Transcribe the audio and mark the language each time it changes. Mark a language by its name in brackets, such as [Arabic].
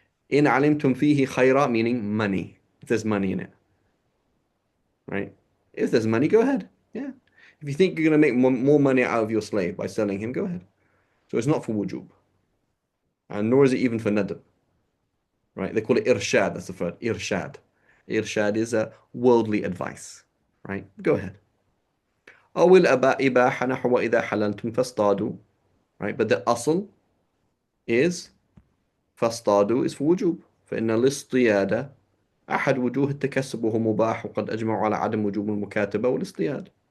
[English] In alimtum fihi khayra, meaning money. If there's money in it, right? If there's money, go ahead. Yeah. If you think you're going to make more money out of your slave by selling him, go ahead. So it's not for wujub. And nor is it even for nadab. Right? They call it irshad. That's the word. Irshad. Irshad is a worldly advice. Right? Go ahead. [Arabic] أو الإباحة نحو إذا حللتم فاصطادوا. [English] Right? But the asl is فاصطادوا is for wujub. [Arabic] فإن الاصطياد أحد وجوه التكسب وهو مباح وقد أجمعوا على عدم وجوب المكاتبة والاصطياد.